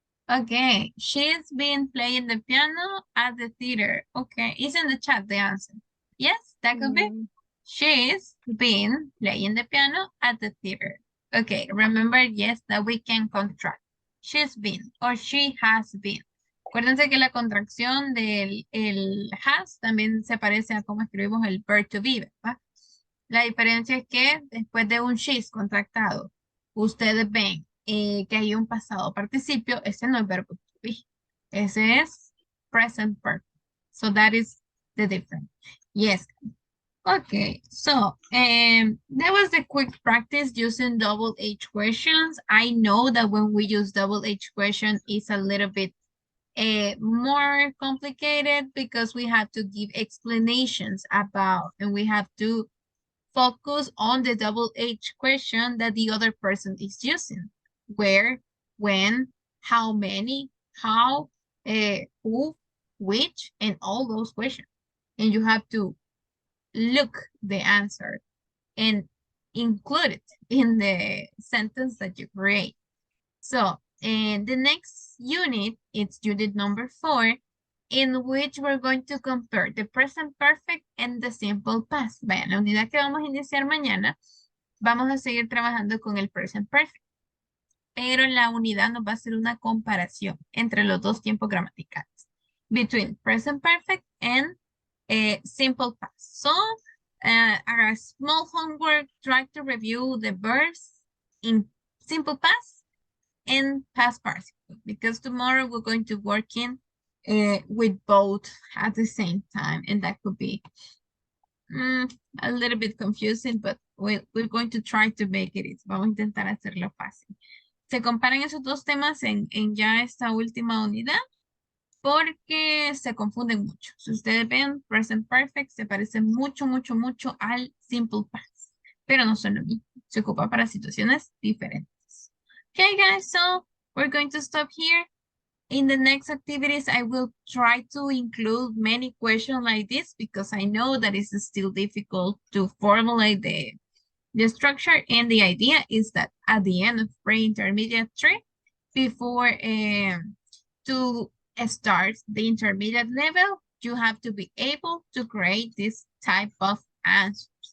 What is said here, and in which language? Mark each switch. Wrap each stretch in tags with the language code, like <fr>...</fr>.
<en>Okay, she's been playing the piano at the theater. Okay, it's in the chat, the answer. Yes, that could be. Mm, She's been playing the piano at the theater. Okay, remember, yes, that we can contract. She's been or she has been.</en> <es>Acuérdense que la contracción del el has también se parece a cómo escribimos el verb to be, ¿verdad? La diferencia es que después de un she's contractado, ustedes ven que hay un pasado participio, ese no es verbo to be. Ese es present perfect.</es> <en>So that is the difference. Yes. Okay, so that was the quick practice using double H questions. I know that when we use double H question, it's a little bit more complicated because we have to give explanations about, and we have to focus on the double H question that the other person is using. Where, when, how many, how, who, which, and all those questions. And you have to look the answer and include it in the sentence that you create. So, and the next unit, it's unit number 4, in which we're going to compare the present perfect and the simple past.</en> <es>Vean, la unidad que vamos a iniciar mañana, vamos a seguir trabajando con el present perfect. Pero la unidad nos va a hacer una comparación entre los dos tiempos gramaticales.</es> <en>Between present perfect and simple past. So, a small homework, try to review the verbs in simple past and past participle, because tomorrow we're going to work in with both at the same time, and that could be a little bit confusing, but we're going to try to make it easy.</en> <es>Vamos a intentar hacerlo fácil. Se comparan esos dos temas en ya esta última unidad, porque se confunden mucho. Si ustedes ven, present perfect se parece mucho, mucho, mucho al simple past, pero no son lo mismo. Se ocupa para situaciones diferentes.</es> <en>Okay, guys, so we're going to stop here. In the next activities, I will try to include many questions like this because I know that it's still difficult to formulate the structure, and the idea is that at the end of pre-intermediate 3, before to start the intermediate level, you have to be able to create this type of answers.</en>